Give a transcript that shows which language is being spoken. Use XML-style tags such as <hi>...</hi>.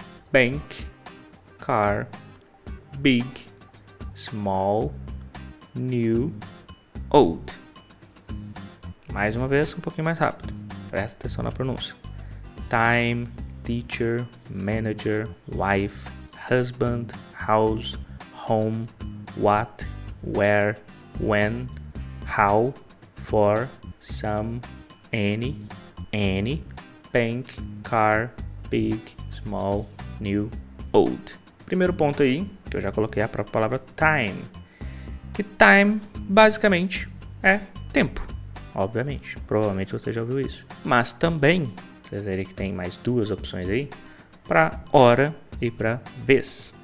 <en>bank, car, big, small, new, old.</en> <pt>Mais uma vez, um pouquinho mais rápido. Presta atenção na pronúncia.</pt> <en>Time, teacher, manager, wife, husband, house, home, what, where, when, how, for, some, any, bank, car, big, small, new, old.</en> <pt>Primeiro ponto aí, que eu já coloquei a própria palavra time. Que time, basicamente, é tempo. Obviamente, provavelmente você já ouviu isso. Mas também, vocês verem que tem mais duas opções aí, para hora e para vez.</pt>